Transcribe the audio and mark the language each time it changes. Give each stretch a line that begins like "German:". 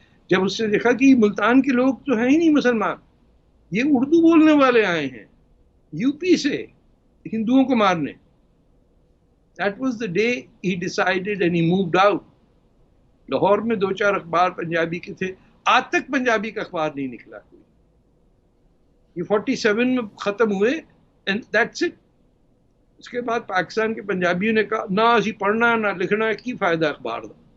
Urdu: جب اس نے دیکھا کہ ملتان کے لوگ تو ہیں ہی نہیں مسلمان, یہ اردو بولنے والے آئے ہیں یو پی سے ہندوؤں کو مارنے.
English: That was the day he decided and he moved out.
Urdu: Lahore میں 2-4 اخبار پنجابی کے تھے, آج تک پنجابی کا اخبار نہیں نکلا کوئی. یہ 47 میں ختم ہوئے
English: and that's it.
Urdu: اس کے بعد پاکستان کے پنجابیوں نے کہا
Punjabi: نہ اسی پڑھنا نہ لکھنا, کی فائدہ اخبار دا.